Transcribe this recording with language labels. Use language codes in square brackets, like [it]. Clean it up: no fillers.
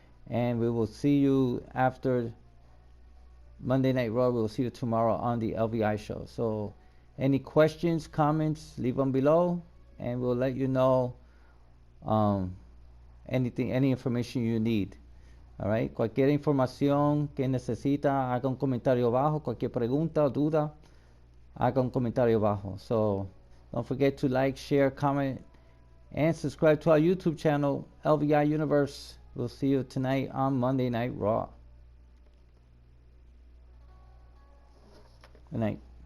[en] And we will see you after Monday Night Raw. We will see you tomorrow on the LVI show. So any questions, comments, leave them below. And we'll let you know any information you need. [es] Alright, cualquier información que necesita, haga un comentario abajo. Cualquier pregunta o duda, haga un comentario abajo. [en] So don't forget to like, share, comment, and subscribe to our YouTube channel, LVI Universe. We'll see you tonight on Monday Night Raw. Good night.